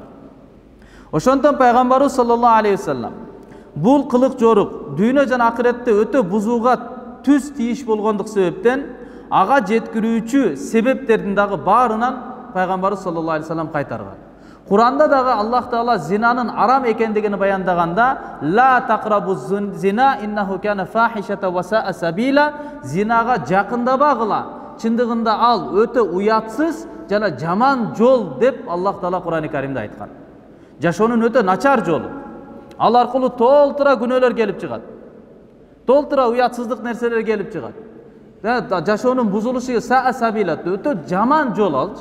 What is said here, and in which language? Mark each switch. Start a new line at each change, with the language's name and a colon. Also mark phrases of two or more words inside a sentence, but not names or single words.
Kyrgyz: Ошондон пайгамбарыбыз
Arabic: صلى الله عليه وسلم
Kyrgyz: бул кылык жорук дүйнө жана акыретте өтө бузууга түз тийиш болгондук себептен ага жеткирүүчү себептердин дагы баарынан пайгамбарыбыз
Arabic: صلى الله عليه وسلم
Kyrgyz: кайтарган. Куранда дагы Аллах Таала зинанын арам экендигин баяндаганда,
Arabic: لا تقربوا الزنا إنه كان فاحشة وساء سبيلا,
Kyrgyz: зинага жакындабагыла, чындыгында ал өтө уятсыз жана жаман жол деп Аллах Таала Куран-ы Каримде айткан. Жашоонун өтө начар жолу. Ал аркылуу толтура күнөөлөр келип чыгат. Толтура уятсыздык нерселер келип чыгат. Жашоонун бузулушу
Arabic: ساء سبيلا,
Kyrgyz: өтө жаман жол алчы.